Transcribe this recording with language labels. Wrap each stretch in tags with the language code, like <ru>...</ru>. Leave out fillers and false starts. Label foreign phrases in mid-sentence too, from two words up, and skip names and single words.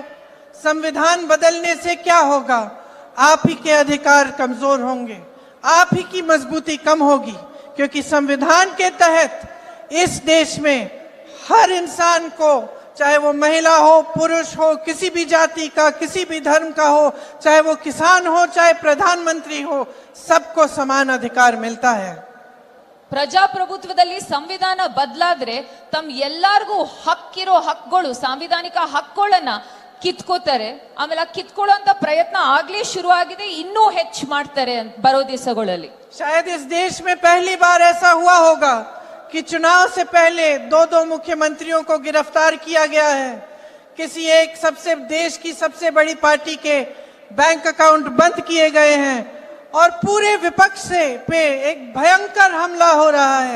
<hi>संविधान बदलने से क्या होगा? आप ही के अधिकार कमजोर होंगे, आप ही की मजबूती कम होगी, क्योंकि संविधान के तहत इस देश में हर इंसान को, चाहे वो महिला हो, पुरुष हो, किसी भी जाति का, किसी भी धर्म का हो, चाहे वो किसान हो, चाहे प्रधानमंत्री हो, सबको समान अधिकार मिलता है।</hi> <kn>ಪ್ರಜಾಪ್ರಭುತ್ವದಲ್ಲಿ ಸಂವಿಧಾನ ಬದಲಾದ್ರೆ ತಮ್ಮ ಎಲ್ಲರಿಗೂ ಹಕ್ಕಿರೋ ಹಕ್ಕುಗಳು, ಸಾಂವಿಧಾನಿಕ ಹಕ್ಕುಗಳನ್ನ ಕಿತ್ಕೋತಾರೆ. ಆಮೇಲೆ ಕಿತ್ಕೊಳ್ಳುವಂತ ಪ್ರಯತ್ನ ಆಗ್ಲೇ ಶುರು ಆಗಿದೆ, ಇನ್ನೂ ಹೆಚ್ಚು ಮಾಡ್ತಾರೆ ಬರೋ ದಿವಸಗಳಲ್ಲಿ.</kn> <hi>शायद इस देश में पहली बार ऐसा हुआ होगा कि चुनाव से पहले 2 मुख्यमंत्रियों को गिरफ्तार किया गया है। किसी एक देश की सबसे बड़ी पार्टी के</hi> <en>bank account</en> <hi>बंद किए गए हैं और पूरे विपक्ष पे एक भयंकर हमला हो रहा है।</hi>